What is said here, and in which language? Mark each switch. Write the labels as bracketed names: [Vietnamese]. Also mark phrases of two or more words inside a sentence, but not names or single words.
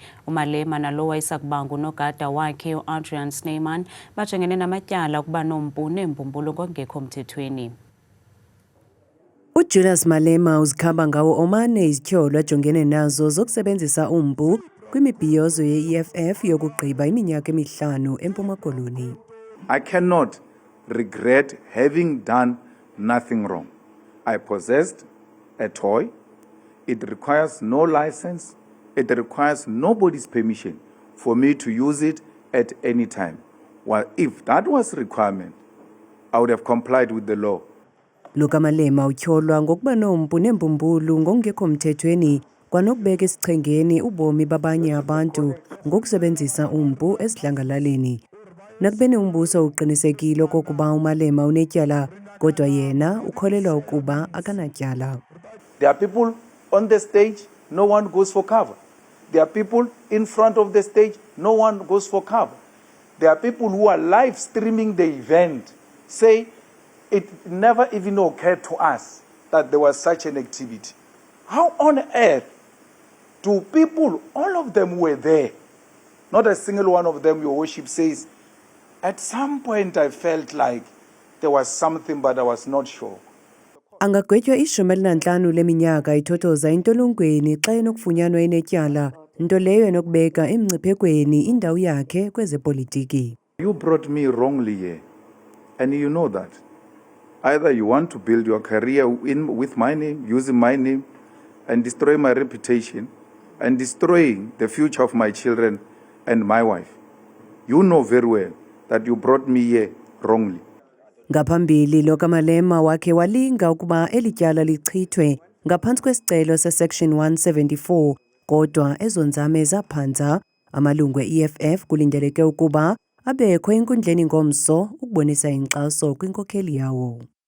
[Xhosa] uMalema nalo wayesakubanga unogada wakhe uAdrian Snyman bajongene namatyala ukuba nompu neembumbulu ngokungekho mthethweni. uJulius Malema uzikhaba ngawo omane izityholo ajongene nazo zokusebenzisa umpu kwimibhiyozo ye-EFF yokugqiba iminyaka emihlanu eMpuma Koloni. [English] I cannot regret having done nothing wrong. I possessed a toy. It requires no license. It requires nobody's permission for me to use it at any time. Well, if that was requirement, I would have complied with the law. [Xhosa] Luka Malema utyholwa ngokuba nompu nembumbulu ngokungekho mthethweni kwanokubeka esichengeni ubomi babanye abantu ngokusebenzisa umpu esidlangalaleni. Nakubeni umbuso uqinisekile okokuba uMalema unetyala, kodwa yena ukholelwa ukuba akanatyala. [English] There are people on the stage, no one goes for cover. There are people in front of the stage, no one goes for cover. There are people who are live streaming the event, say it never even occurred to us that there was such an activity. How on earth do people, all of them were there, not a single one of them, your worship says, at some point I felt like there was something but I was not sure. [Xhosa] Angagwetywa 15 leminyaka ithothoza intolongweni xa enokufunyanwa enetyala, nto leyo enokubeka emngciphekweni indawo yakhe kwezepolitiki. [English] You brought me wrongly here, and you know that. Either you want to build your career with my name, using my name, and destroy my reputation, and destroying the future of my children and my wife. You know very well that you brought me here wrongly. [Xhosa] Ngaphambili lo kaMalema wakhe walinga ukuba elityala lichithwe ngaphantsi kwesicelo sesection 174, kodwa ezonzame zaphanza. Amalungu e-EFF kulindeleke ukuba abekho enkundleni ngomso ukubonisa inkxaso kwinkokheli yawo.